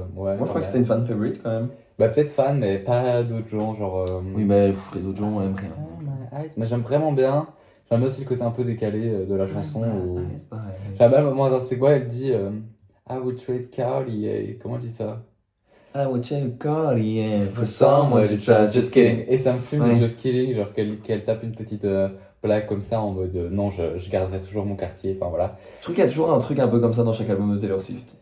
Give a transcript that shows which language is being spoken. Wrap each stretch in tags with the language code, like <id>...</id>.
<fr>Ouais. Moi, je crois que c'était une fan favorite quand même. Bah, peut-être fan, mais pas d'autres gens, genre. Oui, bah, les autres gens aiment rien.</fr> <en>Oh my eyes.</en> <fr>Mais j'aime vraiment bien. J'aime bien aussi le côté un peu décalé de la chanson. Où... Ah, c'est pareil. J'aime bien le moment dans C'est quoi, elle dit</fr> <en>I would trade Carly.</en> <fr>Comment elle dit ça?</fr> <en>I would change Carly for someone someone to trust. Just kidding.</en> <fr>Et ça me fume Ouais. le Just Kidding, genre qu'elle tape une petite blague comme ça en mode non, je garderai toujours mon quartier. Enfin voilà. Je trouve qu'il y a toujours un truc un peu comme ça dans chaque album de Taylor Swift.</fr>